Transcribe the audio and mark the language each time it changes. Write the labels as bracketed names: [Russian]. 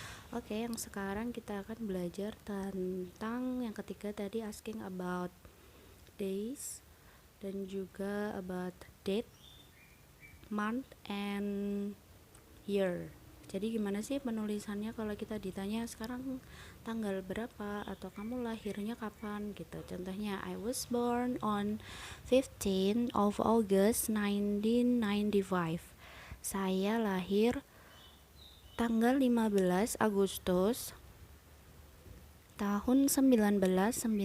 [Indonesian] Oke, yang sekarang kita akan belajar tentang yang ketiga tadi, [English] asking about days [Indonesian] dan juga [English] about date, month, and year. [Indonesian] Jadi gimana sih penulisannya kalau kita ditanya sekarang tanggal berapa atau kamu lahirnya kapan gitu. [English] Contohnya, I was born on 15 of August 1995. [Indonesian] Saya lahir tanggal 15 Agustus tahun 1995.